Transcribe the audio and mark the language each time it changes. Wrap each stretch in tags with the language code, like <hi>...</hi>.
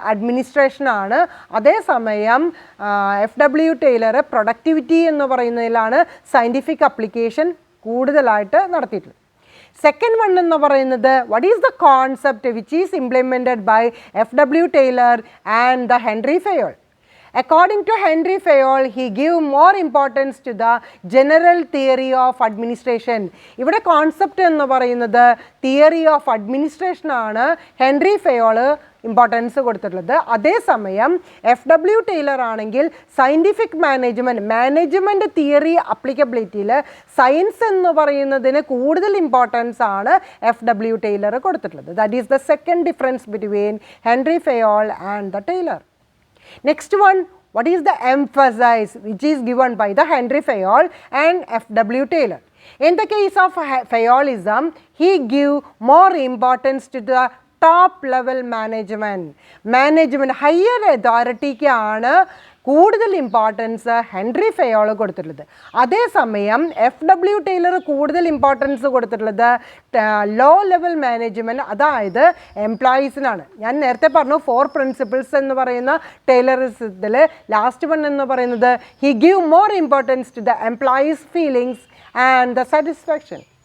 <ml>അഡ്മിനിസ്ട്രേഷനാണ്. അതേസമയം FW Taylor productivity എന്ന് പറയുന്നതിലാണ് scientific application കൂടുതലായിട്ട് നടത്തിയിട്ടുള്ളത്.</ml> <en>second one</en> <ml>എന്ന് പറയുന്നത്</ml> <en>What is the concept which is implemented by FW Taylor and the Henry Fayol. According to Henry Fayol, he gave more importance to the general theory of administration.</en> <ml>ഇവിടെ concept എന്ന് പറയുന്നത് theory of administration ആണ് Henry Fayol importance കൊടുത്തിട്ടുള്ളത്. അതേസമയം FW Taylor ആണെങ്കിൽ scientific management theory അപ്ലിക്കബിലിറ്റിയിൽ science എന്ന് പറയുന്നതിന് കൂടുതൽ ഇമ്പോർട്ടൻസ് ആണ് FW ടൈലർ കൊടുത്തിട്ടുള്ളത്.</ml> <en>That is the second difference between Henry Fayol and the Taylor. Next one, what is the emphasis which is given by the Henry Fayol and FW Taylor? In the case of Fayolism, he give more importance to the top level management. Higher authority</en> <ml>ആണ് കൂടുതൽ importance Henry Fayol കൊടുത്തിട്ടുള്ളത്. അതേസമയം FW Taylor കൂടുതൽ importance കൊടുത്തിട്ടുള്ളത് low level management, അതായത് എംപ്ലോയീസിനാണ്. ഞാൻ നേരത്തെ പറഞ്ഞു 4 പ്രിൻസിപ്പിൾസ് എന്ന് പറയുന്ന ടൈലറിസത്തിൽ ലാസ്റ്റ് വൺ എന്ന് പറയുന്നത്</ml> <en>He give more importance to the employees feelings and the satisfaction.</en>